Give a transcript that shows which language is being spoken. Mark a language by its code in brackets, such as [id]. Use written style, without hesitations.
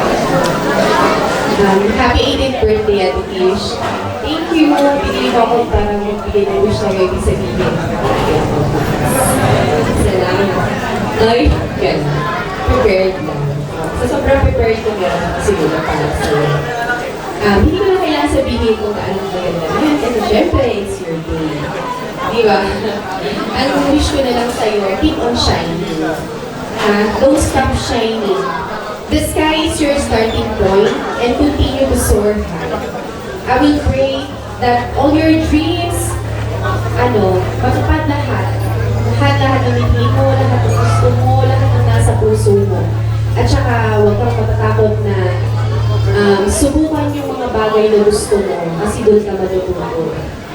[en] Happy 18th birthday, Ate Tish. Thank you. [tl] Pinili ko ako para magbigay ng wish na may ibig sabihin. Salamat. Ay, yan. Prepared lang. So, sobrang prepared ko meron siguro para sa'yo. Hindi ko na kailangan sabihin kung gaano maganda na yan. Kasi syempre, [en] it's your day. [tl] Di ba? Ang wish ko na lang sa'yo, [en] keep on shining. Don't stop shining. The sky is your starting point and continue to soar high. I will pray that all your dreams, [tl] matupad lahat. Lahat ng hindi mo, lahat ng gusto mo, lahat ng nasa puso mo. At saka, huwag kang matatakot na subukan yung mga bagay na gusto mo kasi doon ka matututo.